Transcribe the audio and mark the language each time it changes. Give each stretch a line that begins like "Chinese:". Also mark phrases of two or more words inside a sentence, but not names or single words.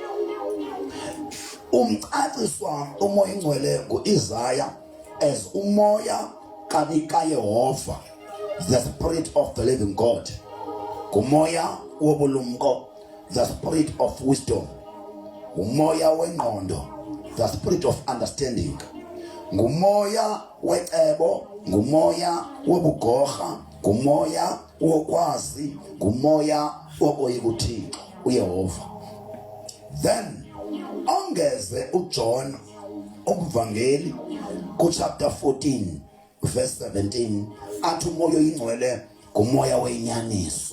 Xhosa: Umcaciswa uMoya Oyingcwele nguIsaiah as umoya kaYehova,
English: the spirit of the living God,
Xhosa: ngumoya wobulumko,
English: the spirit of wisdom,
Xhosa: ngumoya wengqondo,
English: the spirit of understanding,
Xhosa: ngumoya wecebo, ngumoya wobugorha, ngumoya wokwazi, ngumoya wokoyika uThixo uYehova. Then ongeze uJohn uVangeli
English: chapter 14 verse 17
Xhosa: athi uMoya Oyingcwele ngumoya wenyaniso.